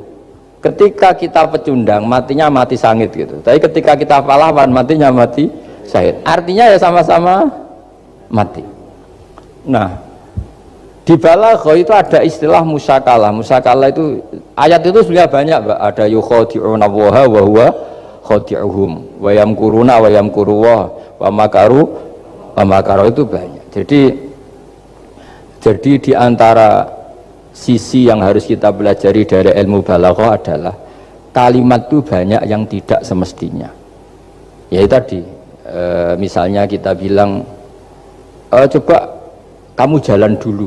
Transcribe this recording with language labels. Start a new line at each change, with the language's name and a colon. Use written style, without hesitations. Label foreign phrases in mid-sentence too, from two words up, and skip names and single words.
Indonesian: Ketika kita pecundang, matinya mati sangit gitu. Tapi ketika kita pahlawan, matinya mati syahid. Artinya ya sama-sama mati. Nah, di balaghah itu ada istilah musyakalah. Musyakalah itu ayat itu sebenarnya banyak, Pak.
Arabic: Ada يخادعون الله وهو خادعهم ويمكرون ويمكر الله ومكروا
Indonesian: itu banyak. Jadi di antara sisi yang harus kita pelajari dari ilmu balaghah adalah kalimat itu banyak yang tidak semestinya. Ya tadi misalnya kita bilang coba kamu jalan dulu.